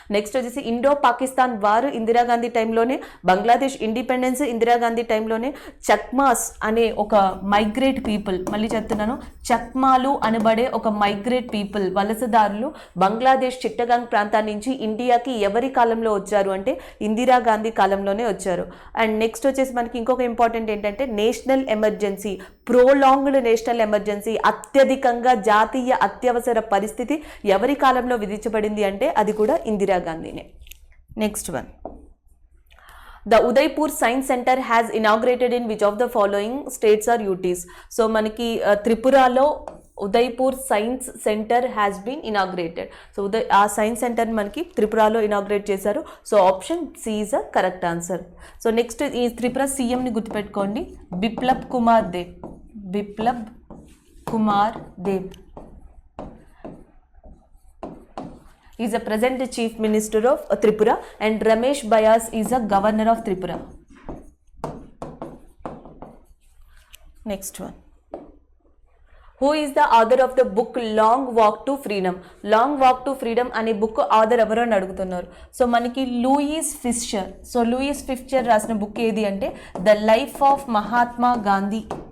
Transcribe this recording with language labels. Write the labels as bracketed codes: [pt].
[te] Next వచ్చేసి Indo Pakistan వారు ఇందిరాగాంధీ టైంలోనే, బంగ్లాదేశ్ ఇండిపెండెన్స్ ఇందిరాగాంధీ టైంలోనే, చక్మాస్ అనే ఒక మైగ్రేట్ పీపుల్, మళ్ళీ చెప్తున్నాను, చక్మాలు అనబడే ఒక మైగ్రేట్ పీపుల్ వలసదారులు బంగ్లాదేశ్ చిట్టగాంగ్ ప్రాంతాన్ని నుంచి ఇండియాకి ఎవరి కాలంలో వచ్చారు అంటే ఇందిరాగాంధీ కాలంలోనే వచ్చారు. అండ్ నెక్స్ట్ వచ్చేసి మనకి ఇంకొక ఇంపార్టెంట్ ఏంటంటే నేషనల్ ఎమర్జెన్సీ, ప్రోలాంగ్డ్ నేషనల్ ఎమర్జెన్సీ, అత్యధికంగా జాతీయ అత్యవసర పరిస్థితి ఎవరి కాలంలో విధించబడింది అంటే అది కూడా ఇందిరాగాంధీనే. [en] Next one, The Udaipur Science Center has inaugurated in which of the following states or UTs? So [te] మనకి త్రిపురలో [en] Udaipur science centre has been inaugurated. So [te] ఆ సైన్స్ సెంటర్ మనకి త్రిపురలో ఇనాగ్రేట్ చేశారు. [en] So option C is a correct answer. [te] So next ఈ త్రిపుర సీఎంని గుర్తుపెట్టుకోండి, Biplab Kumar Dev. [en] Biplab Kumar Dev is a present chief minister of Tripura and Ramesh Bayas is a governor of Tripura. Next one, who is the author of the book long walk to freedom? [te] Long walk to freedom అనే book author ఎవరు అని అడుగుతున్నారు. So మనకి Louis fissure. So Louis fissure రాసిన book ఏది అంటే the life of Mahatma Gandhi.